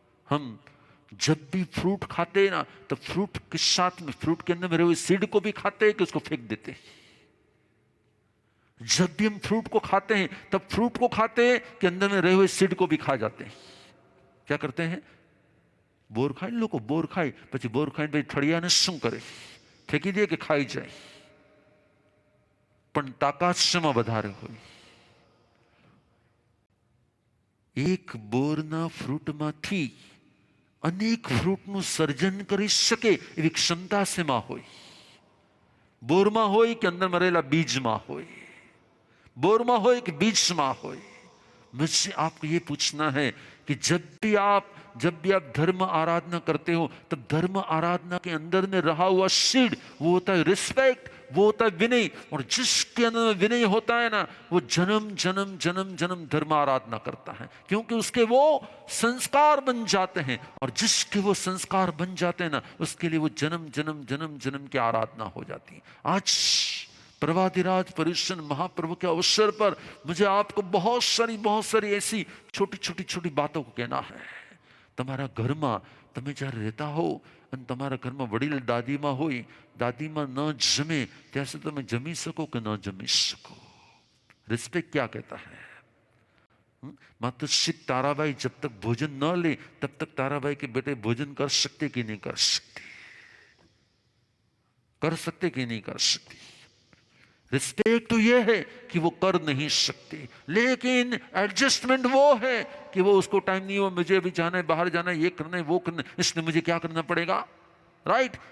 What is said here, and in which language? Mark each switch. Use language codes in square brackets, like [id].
[hi] हम जब भी फ्रूट खाते हैं ना, तो फ्रूट के साथ में, फ्रूट के अंदर में रहे हुए सीड को भी खाते हैं कि उसको फेंक देते हैं? जब भी हम फ्रूट को खाते हैं, तब फ्रूट को खाते हैं कि अंदर में रहे हुए सीड को भी खा जाते हैं? क्या करते हैं? [gu] बोर खाई लोग, बोर खाई પછી બોર ખાઈને પછી ઠળિયાને શું કરે? ફેંકી દે કે ખાઈ જાય? પણ તાકાત શેમાં વધારે હોય? એક બોરના ફ્રૂટમાંથી અનેક ફ્રૂટનું સર્જન કરી શકે એવી ક્ષમતા શેમાં હોય? બોરમાં હોય કે અંદરમાં રહેલા બીજમાં હોય? [hi] बोरमा हो कि बीज में हो? मुझसे आपको ये पूछना है कि जब भी आप धर्म आराधना करते हो, तब धर्म आराधना के अंदर में रहा हुआ सीड, वो होता है रिस्पेक्ट, वो होता है विनय। और जिसके अंदर विनय होता है ना, वो जन्म जन्म जन्म जन्म धर्म आराधना करता है, क्योंकि उसके वो संस्कार बन जाते हैं। और जिसके वो संस्कार बन जाते हैं ना, उसके लिए वो जन्म जन्म जन्म जन्म की आराधना हो जाती है। आज प्रवादिराज परिशन महाप्रभु के अवसर पर मुझे आपको बहुत सारी ऐसी छोटी बातों को कहना है। [gu] તમારા ઘરમાં તમે જ્યારે રહેતા હો અને તમારા ઘરમાં વડીલ દાદીમાં હોય, દાદીમાં ન જમે ત્યાં સુધી તમે જમી શકો કે ન જમી શકો? [hi] रिस्पेक्ट क्या कहता है? मातोश्री ताराबाई जब तक भोजन न ले, तब तक ताराबाई के बेटे भोजन कर सकते कि नहीं कर सकते? कर सकते कि नहीं कर सकते? रिस्पेक्ट तो यह है कि वो कर नहीं सकते, लेकिन एडजस्टमेंट वो है कि वो उसको टाइम नहीं हो, मुझे अभी जाना है, बाहर जाना है, ये करना है, वो करना है, इसलिए मुझे क्या करना पड़ेगा? राइट?